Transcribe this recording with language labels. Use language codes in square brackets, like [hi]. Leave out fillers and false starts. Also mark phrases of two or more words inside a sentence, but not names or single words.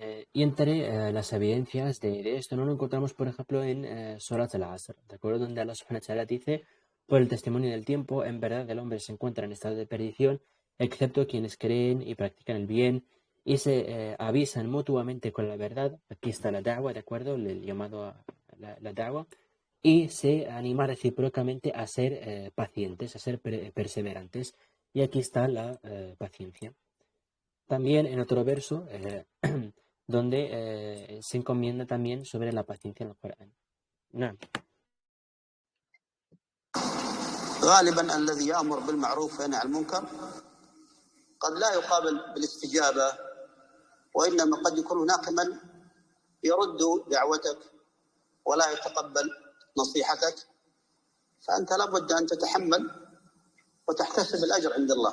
[es] Y entre las evidencias de esto no lo encontramos, por ejemplo, en Surat al-Asr, ¿de acuerdo? Donde Allah [ar] سبحانه وتعالى [es] dice, por el testimonio del tiempo, en verdad el hombre se encuentra en estado de perdición, excepto quienes creen y practican el bien y se avisan mutuamente con la verdad. Aquí está la da'wa, ¿de acuerdo? El llamado a la da'wa. Y se anima recíprocamente a ser pacientes, a ser perseverantes. Y aquí está la paciencia. También en otro verso, donde se encomienda también sobre la paciencia en el Corán. [ar] نعم. غالبا الذي يأمر بالمعروف وينهى عن المنكر قد لا يقابل بالاستجابة، وإنما قد يكون هناك من يرد دعوتك ولا يتقبل نصيحتك، فأنت لابد أن تتحمل وتحتسب الأجر عند الله.